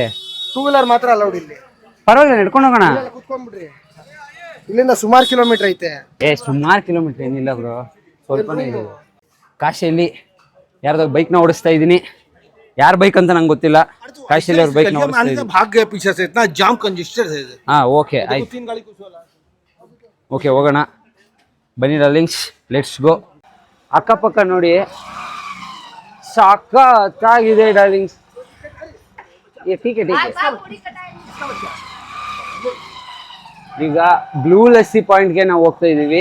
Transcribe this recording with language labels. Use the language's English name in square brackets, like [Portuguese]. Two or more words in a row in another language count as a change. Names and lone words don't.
[Kannada] 2 ವೀಲರ್ ಮಾತ್ರ ಅಲೌಡ್ ಇಲ್ಲಿ. ಪರವಾಗಿಲ್ಲ, ನಡ್ಕೊಂಡು ಹೋಗೋಣ. ಕೂತ್ಕೊಂಡ್ಬಿಡ್ರಿ. ಇಲ್ಲಿಂದ ಸುಮಾರು ಕಿಲೋಮೀಟರ್ ಐತೆ. ಸುಮಾರು ಕಿಲೋಮೀಟ್ರ್ ಏನಿಲ್ಲ ಬ್ರೋ, ಸ್ವಲ್ಪನೇ ಇದೆ. ಕಾಶಿಯಲ್ಲಿ ಯಾರ್ದೋ ಬೈಕ್ನ ಓಡಿಸ್ತಾ ಇದ್ದೀನಿ. ಯಾರ ಬೈಕ್ ಅಂತ ನಂಗೆ ಗೊತ್ತಿಲ್ಲ. ಕಾಶಿಯಲ್ಲಿ ಅವ್ರ ಬೈಕ್ನ ಓಡಿಸ್ತಾ ಇದ್ದೀನಿ. [Hindi] भाग गए पीछे से, इतना जाम कंजेस्टेड है। [Kannada] ಹಾಂ ಓಕೆ ಆಯ್ತು. ಓಕೆ ಹೋಗೋಣ ಬನ್ನಿ ಡಾರ್ಲಿಂಗ್ಸ್, [English] let's go. [Kannada] ಅಕ್ಕಪಕ್ಕ ನೋಡಿ ಸಾಕಾಗಿದೆ ಡಾರ್ಲಿಂಗ್ಸ್. ಟೀಕೆ ಈಗ ಬ್ಲೂ ಲಸ್ಸಿ ಪಾಯಿಂಟ್ಗೆ ನಾವು ಹೋಗ್ತಾ ಇದ್ದೀವಿ.